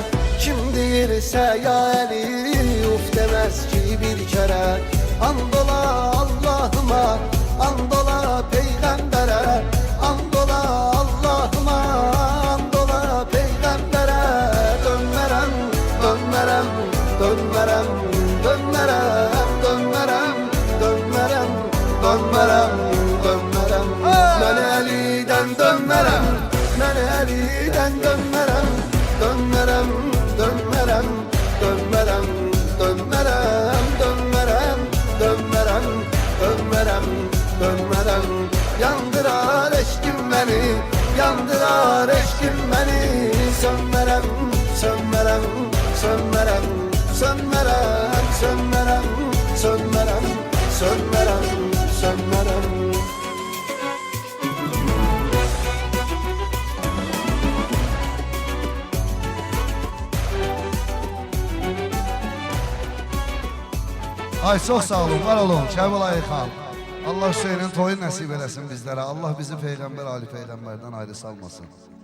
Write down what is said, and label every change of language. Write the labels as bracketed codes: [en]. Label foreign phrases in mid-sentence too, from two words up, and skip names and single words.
[tr] Kim deyirsə ya Əli, uf demez ki bir kere. Andola Allah'ıma, andola peygambere, andola Allah'ıma, andola peygambere. [az] Dönmərəm, dönmərəm, dönmərəm, dönmərəm, dönmərəm, dönmərəm, dönmərəm, dönmərəm. Məni əlidən dönmərəm, məni əlidən dönmərəm, dönmərəm, dönmərəm, dönmərəm, dönmərəm, dönmərəm, dönmərəm, dönmərəm, dönmərəm. [tr] Yandırar eşkim beni, yandırar eşkim beni. [az] Sönmərəm, sönmərəm, sönmərəm, sönmərəm, sönmərəm, sönmərəm, sönmərəm, sönmərəm. Ay çok sağ olun, var olun Cəbəlay xan. Allah Hüseynin toyu nəsib eləsin bizlərə. Allah bizi Peyğəmbər Ali Peyğəmbərdən ayrı salmasın.